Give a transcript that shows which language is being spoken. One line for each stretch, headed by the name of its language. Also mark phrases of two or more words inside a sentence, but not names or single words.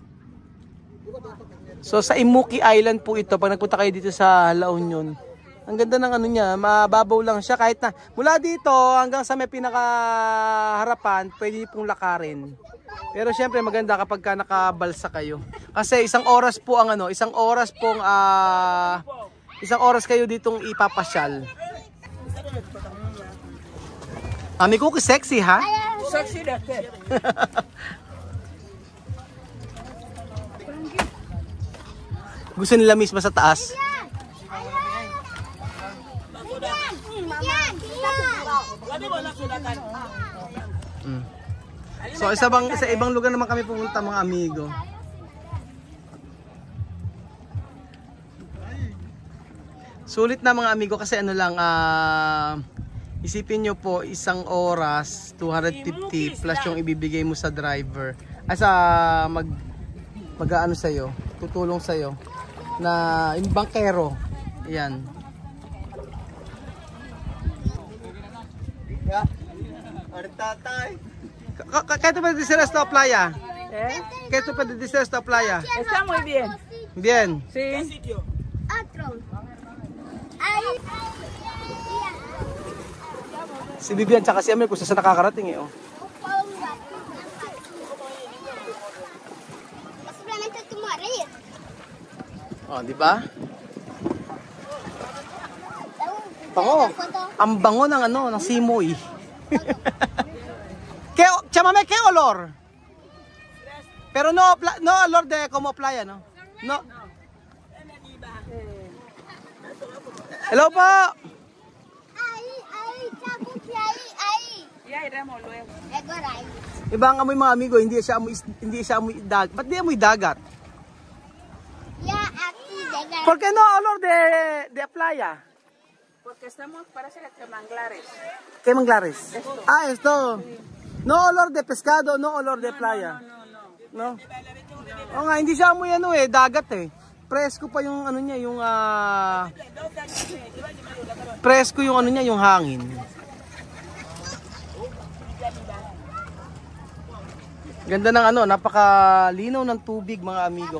Filipino: So sa Imuki Island po ito, pag nagpunta kayo dito sa La Union, ang ganda ng ano niya, mababaw lang siya kahit na mula dito hanggang sa may pinakaharapan, pwede niyo pong lakarin. Pero syempre maganda kapag ka nakabalsa kayo. Kasi isang oras kayo ditong ipapasyal. May cookie sexy ha?
Spanish: Sexy de qué?
Filipino: Gusto nila mismo sa taas. So sa ibang lugar naman kami pumunta, mga amigo. Sulit na mga amigo kasi ano lang, isipin nyo po, isang oras 250 plus yung ibibigay mo sa driver. Mag-ano sa'yo, tutulong sa'yo na yung bankero. Yan.
Spanish: ¿Qué te puede decir esta playa? ¿Qué te puede decir esta playa? Está muy bien. Bien. Sí.
Filipino: Si Vivian tsaka si Amir kung saan nakakarating eh. Oh. Oh, di ba? Bango. Ang bango ng ng simoy. Chamame,
Spanish: ¿qué olor? Pero no olor de como playa, no? No.
Filipino: Hello po. Ibang amoy mga amigo, hindi siya amoy dagat. Ba't di amoy dagat?
Spanish: ¿Por qué no olor de playa? Porque estamos, parece que manglares. ¿Qué manglares? Esto. No olor de pescado, no olor de playa. No.
Filipino: O nga, hindi siya amoy dagat eh. Presko pa yung niya, yung presko yung yung hangin. Ganda ng ano, napakalinaw ng tubig mga amigo.